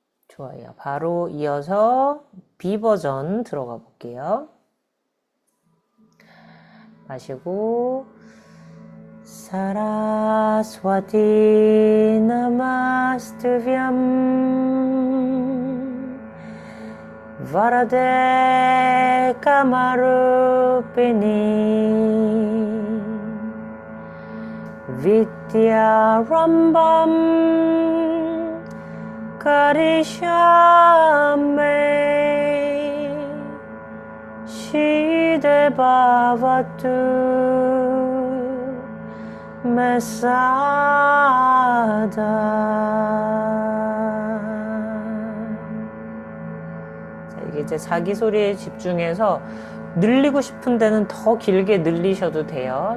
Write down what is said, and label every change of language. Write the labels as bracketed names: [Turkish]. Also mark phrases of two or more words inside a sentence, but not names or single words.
[Korean] 좋아요. 바로 이어서 B 버전 들어가 볼게요. [Sanskrit] 마시고 सरस्वति नमस्तुभ्यं वरदे कामरूपिणि विद्यारम्भं करिष्यामि सिद्धि भवतु [Korean] 자, 이게 이제 자기 소리에 집중해서 늘리고 싶은 데는 더 길게 늘리셔도 돼요.